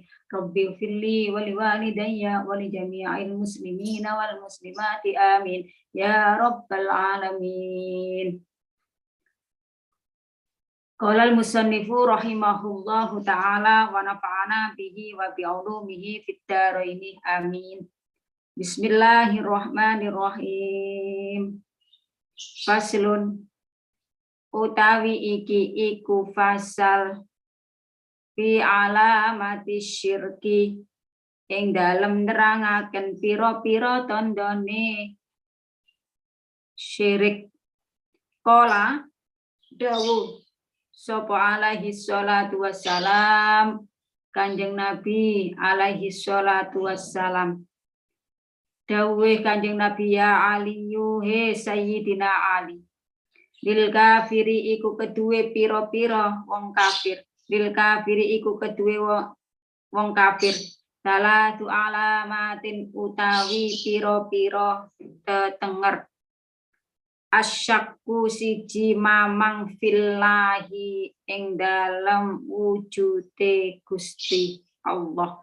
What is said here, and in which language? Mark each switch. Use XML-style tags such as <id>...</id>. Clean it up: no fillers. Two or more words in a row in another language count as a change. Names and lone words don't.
<ar>رب اغفر لي ولوالدي ولجميع المسلمين والمسلمات آمين يا رب العالمين. قال المصنف رحمه الله تعالى ونفعنا به وبعلومه في الدارين آمين. بسم الله الرحمن الرحيم.</ar> <jv>Faslun utawi iki iku fasal</jv> <ar>في علامة الشرك</ar> <jv>ing dalem nerangaken pira-pira tandane syirik. Qala dawuh sapa</jv> <ar>عليه الصلاة والسلام</ar> <jv>Kanjeng Nabi</jv> <ar>عليه الصلاة والسلام.</ar> <jv>Dawuh Kanjeng Nabi</jv> <ar>يا علي</ar> <jv>he Sayyidina Ali.</jv> <ar>للكافر</ar> <jv>iku kedue pira-pira wong kafir.</jv> <ar>للكافر</ar> <jv>iku kedue wong kafir.</jv> <ar>ثلاث علامات</ar> <jv>utawi pira-pira tetenger. Asyakku siji mamang fillahi ing dalem wujude Gusti Allah.</jv>